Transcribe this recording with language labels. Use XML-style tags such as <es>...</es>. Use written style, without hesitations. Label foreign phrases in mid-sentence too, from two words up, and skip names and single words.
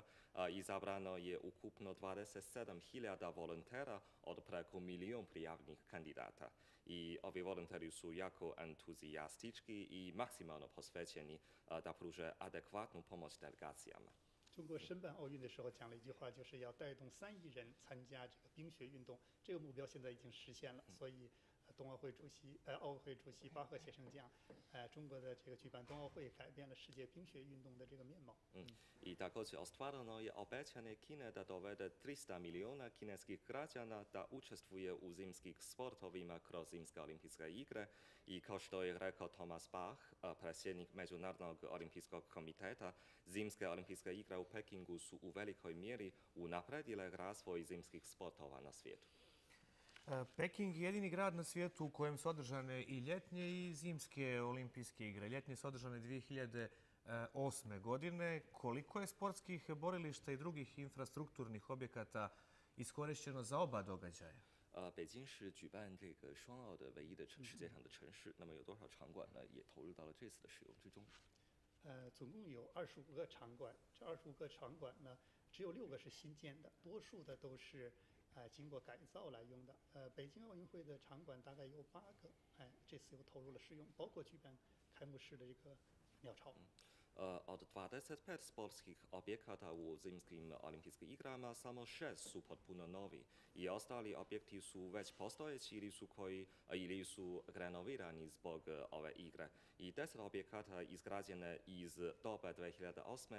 <sr>Izabrano je ukupno 27.000 volontera od preko 1 milijun prijavljenih kandidata. I ovi volonteri su jako entuzijastički i maksimalno posvećeni da pruže adekvatnu pomoć delegacijama.</sr> <zh>中国申办奥运的时候讲了一句话，就是要带动3亿人参加这个冰雪运动。这个目标现在已经实现了，所以奥委会主席巴赫先生讲，中国的这个举办冬奥会改变了世界冰雪运动的这个面貌。</zh> <sr>I također ostvareno je obećanje Kine da dovede 300 milijuna kineskih građana da učestvuje u zimskih sportovima kroz zimske olimpijske igre. I kao što je rekao Thomas Bach, predsjednik Međunarodnog olimpijskog komiteta, zimske olimpijske igre u Pekingu su u velikoj mjeri unapredile razvoj zimskih sportova na svijetu. Peking je jedini grad na svijetu u kojem su održane i ljetnje i zimske olimpijske igre. Ljetnje su održane 2008. godine. Koliko je sportskih borilišta i drugih infrastrukturnih objekata iskorišteno za oba događaja?</sr> <zh>北京是举办这个双奥的唯一的世界上的城市，那么有多少场馆呢？也投入到了这次的使用之中。总共有25个场馆，这25个场馆呢，只有6个是新建的，多数的都是经过改造来用的。北京奥运会的场馆大概有8个，这次又投入了使用，包括举办开幕式的这个鸟巢。</zh> <sr>Od 25 sportskih objekata u zimskim olimpijskim igrama samo 6 su potpuno novi i ostali objekti su već postojeći ili su renovirani zbog ove igre. I 10 objekata izgrađene iz doba 2008.</sr>